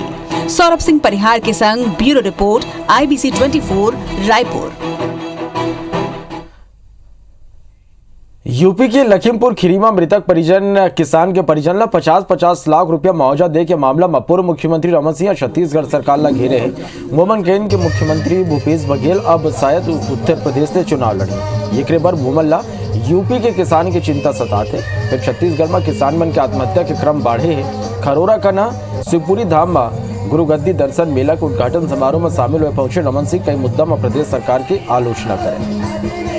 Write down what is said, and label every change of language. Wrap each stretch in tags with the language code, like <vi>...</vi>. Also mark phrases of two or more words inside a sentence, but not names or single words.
<hne>सौरभ सिंह परिहार के संग ब्यूरो रिपोर्ट IBC 24 रायपुर। यूपी के लखीमपुर खीरी में मृतक परिजन किसान के परिजन ला 50-50 लाख रुपया मुआवजा दे के मामला में पूर्व मुख्यमंत्री रमन सिंह छत्तीसगढ़ सरकार ला घेरे है। मोमन केन के मुख्यमंत्री भूपेश बघेल अब शायद उत्तर प्रदेश से चुनाव लड़े। एक बार मोमन ला यूपी के किसान की चिंता सताते फिर छत्तीसगढ़ में किसान मन के आत्महत्या के क्रम बढ़े है। खरोरा कना शिवपुरी धाम में गुरु गद्दी दर्शन मेला के उद्घाटन समारोह में शामिल हुए पहुंचे रमन सिंह कई मुद्दा में प्रदेश सरकार की आलोचना करें।</hne>